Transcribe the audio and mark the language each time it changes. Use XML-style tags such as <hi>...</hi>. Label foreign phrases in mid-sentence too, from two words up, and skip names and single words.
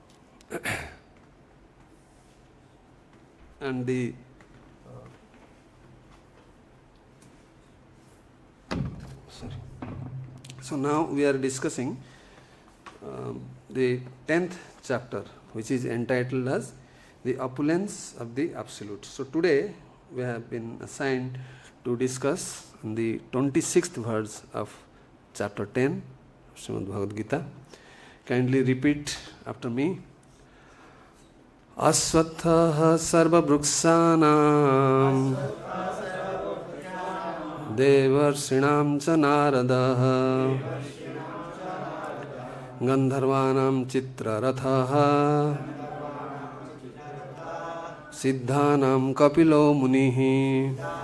<en>and the so now we are discussing the 10th chapter, which is entitled as the opulence of the absolute. So today we have been assigned to discuss the 26th verse of chapter 10 of Śrīmad-Bhāgavatam. Kindly repeat after me.</en> <sa>अश्वत्थः सर्ववृक्षाणां देवर्षीणां च नारदः गन्धर्वाणां चित्ररथः सिद्धानां कपिलो मुनिः</sa>